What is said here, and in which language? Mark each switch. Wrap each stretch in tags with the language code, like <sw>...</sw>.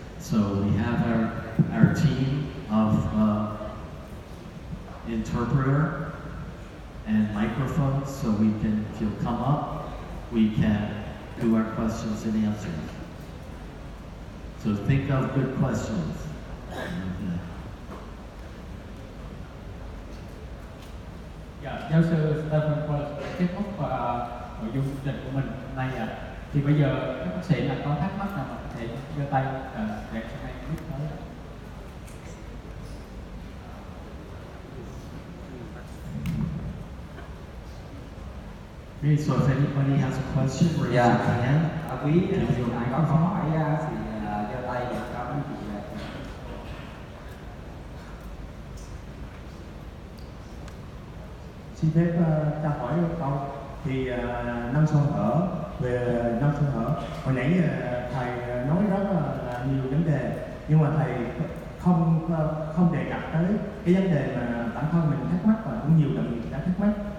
<en>So we have our team of interpreter and microphones, so we can, if you'll come up, we can do our questions and answers. So think of good questions. Okay.</en> <vi>Dạ, giáo sư Stephen Wallace kết thúc nội dung chương trình của mình hôm nay ạ. Thì bây giờ các bác sĩ là có thắc mắc nào mà có thể giơ tay để cho anh biết nói.</vi> <en>Great, so if anybody has a question, raise your hand.</en> <vi>Quý ai có câu hỏi thì giơ tay để cho anh chị. Xin phép ta hỏi một câu thì nâng xoang thở, về nâng xoang thở hồi nãy thầy nói rất là nhiều vấn đề, nhưng mà thầy không đề cập tới cái vấn đề mà bản thân mình thắc mắc và cũng nhiều đồng nghiệp đã thắc mắc.</vi>